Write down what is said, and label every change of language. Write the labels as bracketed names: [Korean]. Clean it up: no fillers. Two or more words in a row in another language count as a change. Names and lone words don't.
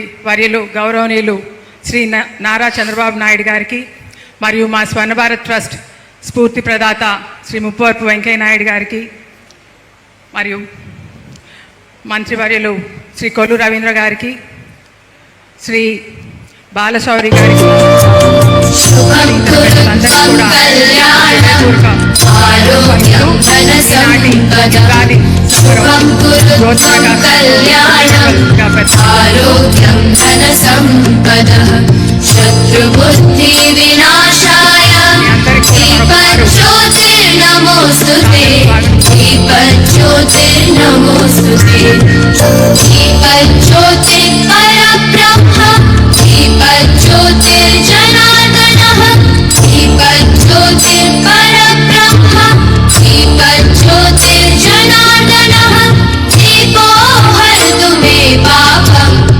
[Telugu] వర్యులు గౌరవనీయులు శ్రీ నారా చంద్రబాబు నాయుడు గారికి మరియు మా స్వర్ణ భారత్ ట్రస్ట్ స్ఫూర్తి ప్రదాత శ్రీ ముప్పవరపు వెంకయ్య నాయుడు గారికి మరియు మంత్రివర్యులు శ్రీ కొల్లు రవీంద్ర గారికి శ్రీ బాలశౌరి గారికి అందరికీ కూడా [Sanskrit] आरोग्यं धनसम्पदः शत्रुबुद्धिविनाशाय दीपज्योतिर्नमोऽस्तुते दीपज्योतिर्नमोऽस्तुते दीपज्योतिर्परब्रह्म दीपज्योतिर्जनार्दनः दीपज्योतिर्परब्रह्म दीपज्योतिर्जनार्दनः दीपो हरतु मे पापं